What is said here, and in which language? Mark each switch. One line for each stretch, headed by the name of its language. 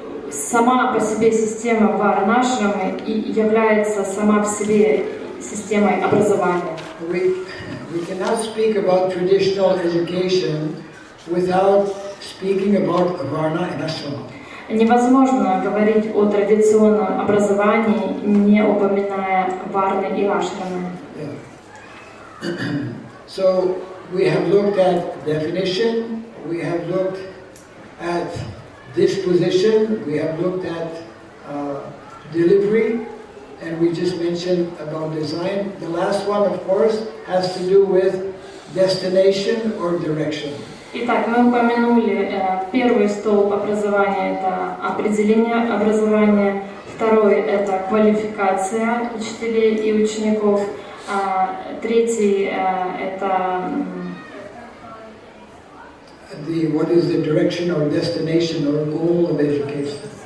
Russian: Сама по себе система варнашрамы является сама в себе системой образования.
English: We cannot speak about traditional education without speaking about varna and ashrama.
Russian: Невозможно говорить о традиционном образовании, не упоминая варны и ашрамы.
English: So we have looked at definition, we have looked at disposition, we have looked at delivery, and we just mentioned about design. The last one, of course, has to do with destination or direction.
Russian: Итак, мы упомянули первый столб образования – это определение образования, второй – это квалификация учителей и учеников, третий – это
English: what is the direction or destination or goal of education.